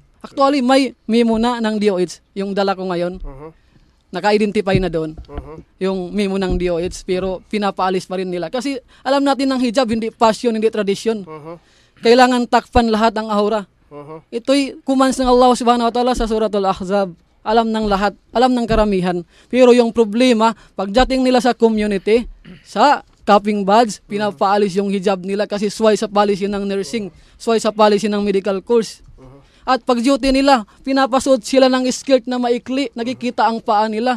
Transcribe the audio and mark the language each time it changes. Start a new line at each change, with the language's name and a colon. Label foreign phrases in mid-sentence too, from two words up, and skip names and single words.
Filipino: Actually, may memo na ng DOH, yung dala ko ngayon, naka-identify na doon, yung memo ng DOH, pero pinapaalis pa rin nila. Kasi alam natin ng hijab, hindi passion, hindi tradisyon. Kailangan takpan lahat ang aura. Ito'y commands ng
Arabic: الله سبحانه وتعالى
Filipino: sa Suratul Ahzab. Alam ng lahat, alam ng karamihan. Pero yung problema, pagdating nila sa community, sa
English: cupping badge,
Filipino: pinapaalis yung hijab nila kasi sway sa policy ng nursing, sway sa policy ng
English: medical course.
Filipino: At pag duty nila, pinapasuot sila ng skirt na maikli, nakikita ang paa nila.